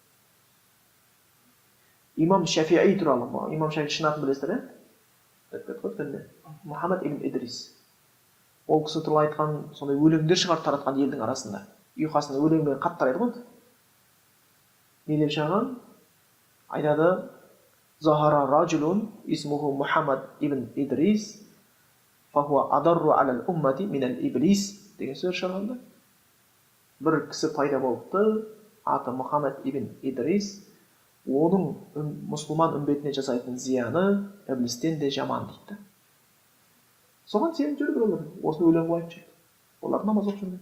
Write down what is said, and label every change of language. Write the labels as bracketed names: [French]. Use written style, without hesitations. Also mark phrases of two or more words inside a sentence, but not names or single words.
[Kazakh] Имам Шафиғи туралы, имам Шафиғи шын атын білесіздер, иә? Мұхаммад ибн Идрис. Ол кісі туралы айтқан сондай өлеңдер шығарып таратқан елдің арасында. Ұйқасында өлеңмен қатты тарайды ғой. Не деп шығарған? Айтады: [Arabic] ظهر رجل اسمه محمد بن إدريس فهو أضر على الأمة من إبليس [Kazakh] деген сөз шығарғанда. Бір кісі пайда болыпты, аты Мұхаммад ибн Идрис, оның мұсылман үмбетіне жасайтын зияны іблістен де жаман дейді. Соған сеніп жүр біреулер, осыны өлең қылып жүр. Олар намаз оқып жүрген.